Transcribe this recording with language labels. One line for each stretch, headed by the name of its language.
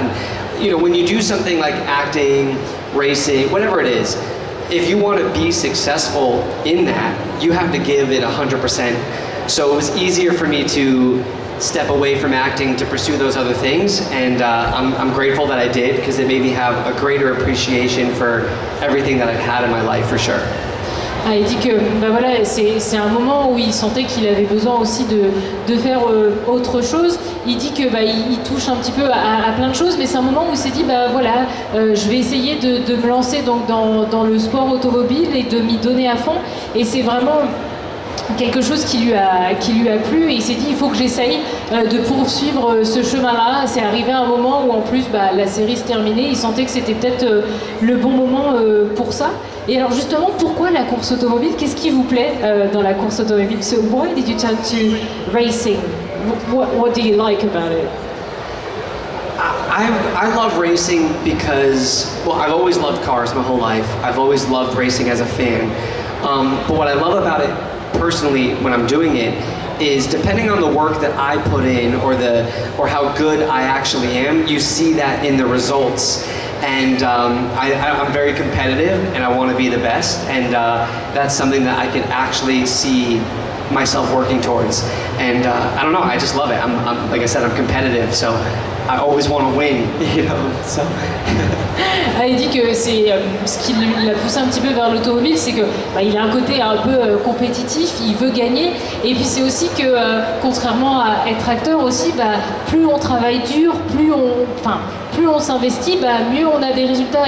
English: And when you do something like acting, racing, whatever it is, if you want to be successful in that, you have to give it 100%. So it was easier for me to step away from acting to pursue those other things, and I'm grateful that I did, because it made me have a greater appreciation for everything that I've had in my life, for sure.
French: Il dit que c'est un moment où il sentait qu'il avait besoin aussi de faire autre chose. Il dit que il touche un petit peu à plein de choses, mais c'est un moment où il s'est dit je vais essayer de me lancer donc dans le sport automobile et de m'y donner à fond. Et c'est vraiment quelque chose qui lui a plu, et il s'est dit il faut que j'essaye de poursuivre ce chemin-là. C'est arrivé à un moment où en plus la série se terminait, il sentait que c'était peut-être le bon moment pour ça. Et alors justement, pourquoi la course automobile? Qu'est-ce qui vous plaît dans la course automobile?
English: So why did you turn to racing? What do you like about it? I love racing because, well, I've always loved cars my whole life. I've always loved racing as a fan. But what I love about it personally when I'm doing it is, depending on the work that I put in or how good I actually am, you see that in the results. And I'm very competitive, and I want to be the best, and that's something that I can actually see myself working towards. And I don't know, I just love it. I'm like I said, I'm competitive, so I always want to win, so.
French: Il dit que c'est ce qui l'a poussé un petit peu vers l'automobile, c'est que il a un côté un peu compétitif, il veut gagner, et puis c'est aussi que contrairement à être acteur aussi, plus on travaille dur, plus on s'investit, mieux on a des résultats.